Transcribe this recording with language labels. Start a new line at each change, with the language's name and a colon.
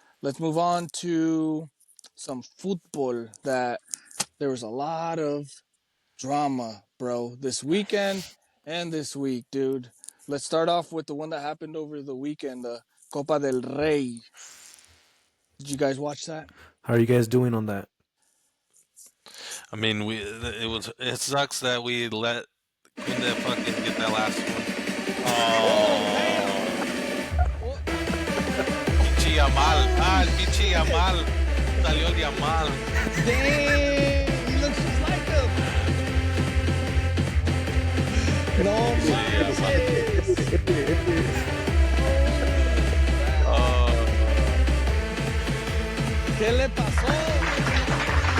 English: Let's move on to some football that there was a lot of drama, bro, this weekend and this week, dude. Let's start off with the one that happened over the weekend, the Copa del Rey. Did you guys watch that? How are you guys doing on that? I mean, it sucks that we let Kunde fucking get that last one.
Spanish: Oh, pinche Yamal, el pinche Yamal, salió el Yamal.
English: Dang, he looks just like him.
Spanish: No, ¿qué le pasó?